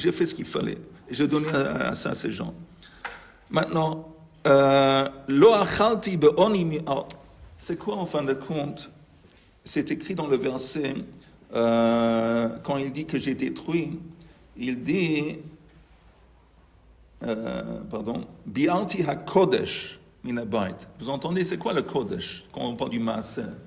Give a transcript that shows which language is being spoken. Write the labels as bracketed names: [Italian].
[French] J'ai fait ce qu'il fallait et j'ai donné à ça à ces gens. [Hebrew] Maintenant, לא אכלתי בעוני. [French] C'est quoi en fin de compte? C'est écrit dans le verset quand il dit que j'ai détruit, il dit [Hebrew] Bi'arti ha-kodesh min habayit. [French] Vous entendez, c'est quoi le kodesh quand on parle du maaser?